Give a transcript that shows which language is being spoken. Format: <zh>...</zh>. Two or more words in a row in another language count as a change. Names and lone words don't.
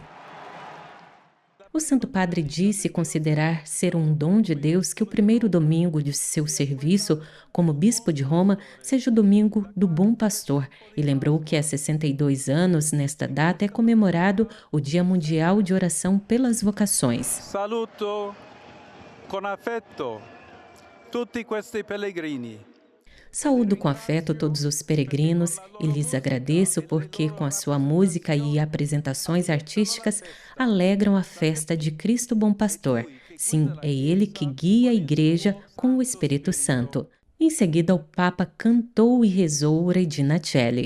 <pt>O Santo Padre disse considerar ser um dom de Deus que o primeiro domingo de seu serviço como bispo de Roma seja o domingo do Bom Pastor e lembrou que há 62 anos, nesta data, é comemorado o Dia Mundial de Oração pelas Vocações.</pt> <it>Saluto con affetto tutti questi pellegrini.</it> <pt>Saúdo com afeto todos os peregrinos e lhes agradeço porque, com a sua música e apresentações artísticas, alegram a festa de Cristo Bom Pastor. Sim, é Ele que guia a Igreja com o Espírito Santo. Em seguida, o Papa cantou e rezou Regina Coeli.</pt>